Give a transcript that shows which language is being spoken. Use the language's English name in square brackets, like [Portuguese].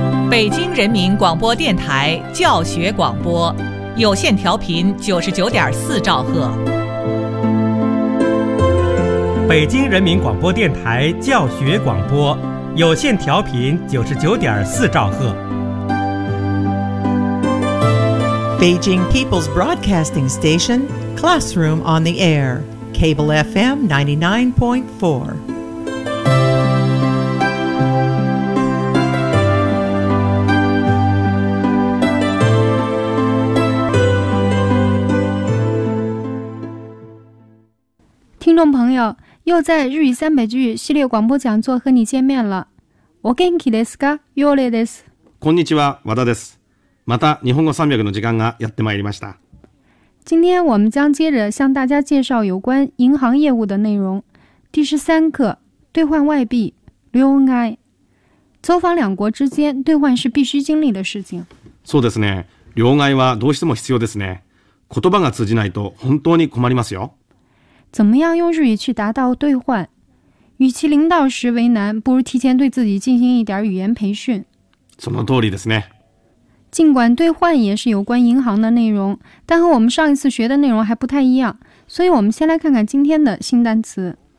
[Chinese] 北京人民广播电台教学广播，有线调频99.4兆赫。北京人民广播电台教学广播，有线调频99.4兆赫。 [English] Beijing People's Broadcasting Station, Classroom on the Air, Cable FM 99.4. [Chinese] Listeners, 朋友，又在日语三百句系列广播讲座和你见面了。 [Japanese] お元気ですか？ヨレです。こんにちは、和田です。また日本語三百の時間がやってまいりました。 [Chinese] 今天我们将接着向大家介绍有关银行业务的内容。第十三课，兑换外币，両替。走访两国之间，兑换是必须经历的事情。 [Japanese] そうですね。両替はどうしても必要ですね。言葉が通じないと本当に困りますよ。 [Chinese] 怎么样用日语去达到兑换？与其临到时为难，不如提前对自己进行一点语言培训。 [Japanese] その通りですね。 [Chinese] 尽管兑换也是有关银行的内容，但和我们上一次学的内容还不太一样，所以我们先来看看今天的新单词。